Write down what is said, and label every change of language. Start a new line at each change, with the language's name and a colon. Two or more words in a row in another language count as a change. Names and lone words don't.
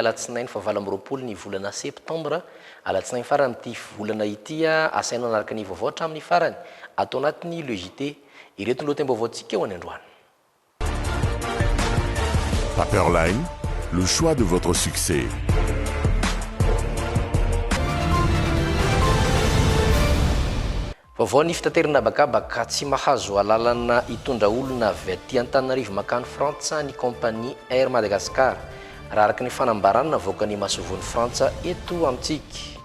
Malagasy: alatsinainy fa 20 ny volana septambra alatsinainy farany amin'ity volana ity asainao anaraka ny vaovao hatramin'ny farany atao anatin'ny Le JT ireto ny lohatem-baovaontsika eo any androany. Paperline,
French: le choix de votre succès.
Malagasy: Vaovao ny fitaterana bakabaka tsy mahazo alalana hitondra olona avy aty Antananarivo makany Frantsa ny kompania Air Madagascar raha araka ny fanambarana voaka ny masovony Frantsa eto amintsika.